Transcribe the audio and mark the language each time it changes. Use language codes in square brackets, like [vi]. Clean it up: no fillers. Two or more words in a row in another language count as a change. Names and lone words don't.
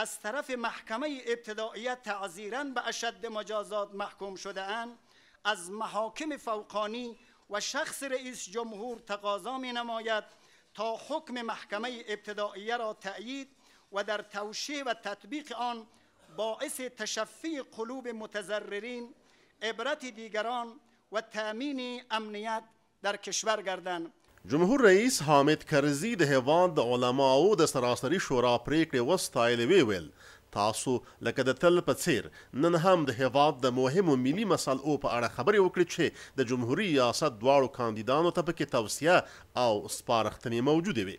[fa] از طرف محکمه ابتدائیه تعزیراً به اشد مجازات محکوم شده اند از محاکم فوقانی و شخص رئیس جمهور تقاضا می نماید تا حکم محکمه ابتدائیه را تأیید و در توشیح و تطبیق آن باعث تشفی قلوب متضررین، عبرت دیگران و تأمین امنیت در کشور گردند. [ps] جمهور رئیس حامد کرزي د هیواد د علماو د سراسري شورا پریکړې وستایلې ویل تاسو لکه د تل په څیر نن هم د هیواد د مهمو ملي مسلو په اړه خبرې وکړې چې د جمهوري ریاست دواړو کاندیدانو ته پکې توصیه او سپارښتنې موجودې وي.